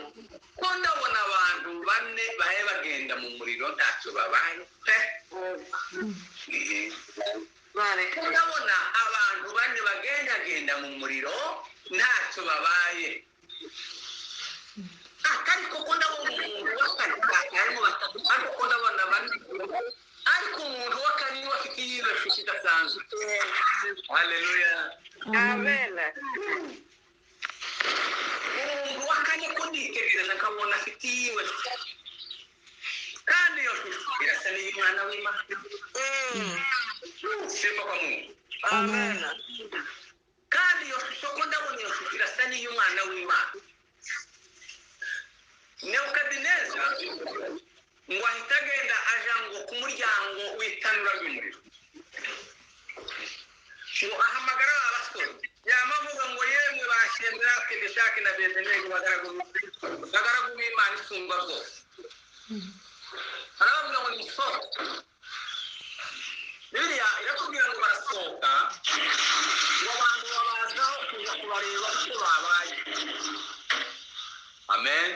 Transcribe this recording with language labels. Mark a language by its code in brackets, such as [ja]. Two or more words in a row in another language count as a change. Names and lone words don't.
[rw] ko ndabona abantu bane bahe bagenda mu muriro ntacyo babaye pe ndabona abantu bane bagendagenda mu muriro ntacyo babaye ariko ko ndabona umuntu w'akane harimo batatu ariko ndabona bane ariko umuntu w'akane afite yibesho kidasanzwe haleluya Amen. umuntu w'akane ko nitegereza nkabona afite yibesho kandi iyo shusho irasa n'iy'umwana w'Imana [sw] sifa kwa Mungu [rw] Amen. kandi iyo shusho ko ndabona iyo shusho irasa n'iy'umwana w'Imana Nebukadineza ngo ahita agenda aja ngo ku muryango w'itanura ry'umuriro ngo ahamagara abasore yamavuga ngo yemwe bashyendera Meshaki na Abedenego bagaragu b'Imana isumba byose aravuga ngo nisohoke Bibiliya irakubwira ngo barasohoka ngo abantu babazaho kuza kubareba icyo babaye amen